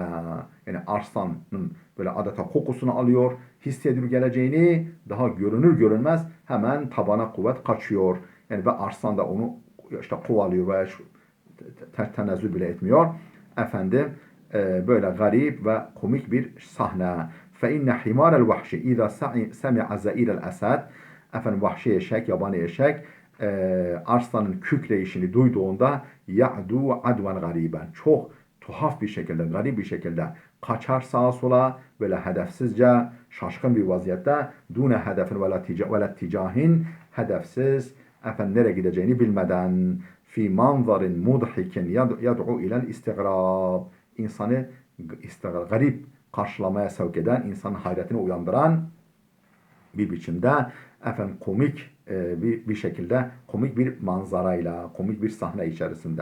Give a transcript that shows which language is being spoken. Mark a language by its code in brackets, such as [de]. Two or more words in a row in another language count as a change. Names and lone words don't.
[tr] Yani arslanın böyle adeta kokusunu alıyor, hissediyor geleceğini, daha görünür görünmez hemen tabana kuvvet kaçıyor. Yani ve arslan da onu işte kovalıyor veya tenezzül bile etmiyor. Efendim böyle garip ve komik bir sahne. [ar] فَاِنَّ حِمَارَ الْوَحْشِ اِذَا سَمِعَ زَئِيرَ الْأَسَدِ, [tr] efendim vahşi eşek, yabani eşek arslanın kükreyişini duyduğunda [ar] يعدو عدوا [tr] gariben, çok tuhaf bir şekilde, garip bir şekilde kaçar sağa sola, böyle hedefsizce, şaşkın bir vaziyette, [ar] دون هدف و اتجاه, [tr] hedefsiz, efendim nereye gideceğini bilmeden, [ar] في منظر مضحك يدعو إلى الاستغراب, [tr] insanı garip karşılamaya sevk eden, insanın hayretini uyandıran bir biçimde, efendim komik bir şekilde, komik bir manzarayla, komik bir sahne içerisinde.